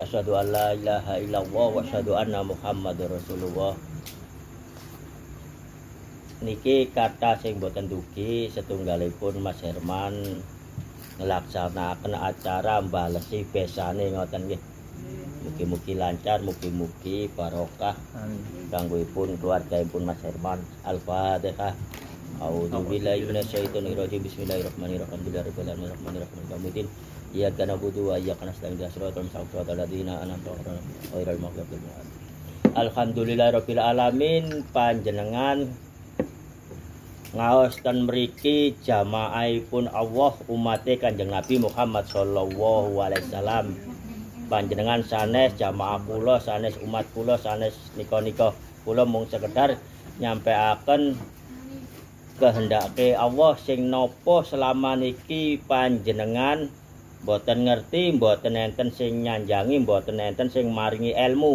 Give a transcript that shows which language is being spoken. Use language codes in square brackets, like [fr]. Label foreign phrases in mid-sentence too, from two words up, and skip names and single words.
[ar] أشهد أن لا إله إلا الله وأشهد أن محمدا رسول الله. [jv] Niki kata sing boten dugi setunggalipun Mas Herman ngelaksanakaken acara mbalesi besane ngoten nggih. Mugi-mugi lancar, mugi-mugi barokah kanggoipun keluargaipun Mas Herman. Al-Fatihah. [ar] أعوذ بالله من الشيطان الرجيم. بسم الله الرحمن الرحيم. الحمد لله رب إياك نعبد وإياك نستعين. صراط الذين أنعمت عليهم غير المغضوب عليهم. الحمد لله رب العالمين. [jv] Panjenengan ngaos ten mriki jamaahipun Allah umate Kanjeng Nabi Muhammad [ar] صلى الله عليه وسلم. [jv] Panjenengan sanes jamaah kula, sanes umat kula, sanes nika-nika kula mung sekedar nyampeaken kehendake Allah sing napa selama niki panjenengan mboten ngerti, mboten enten sing nyanjangi, mboten enten sing maringi ilmu.